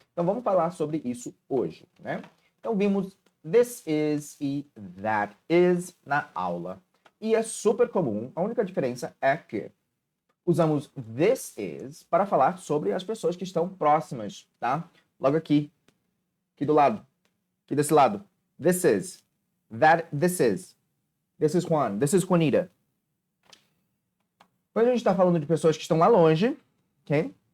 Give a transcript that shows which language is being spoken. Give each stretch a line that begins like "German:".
Portuguese: Então vamos falar sobre isso hoje, né? Então vimos this is e that is na aula. E é super comum, a única diferença é que usamos this is para falar sobre as pessoas que estão próximas, tá? Logo aqui do lado, aqui desse lado.
English: This is, that, this is Juan, this is Juanita.
Portuguese: Quando a gente está falando de pessoas que estão lá longe, ok?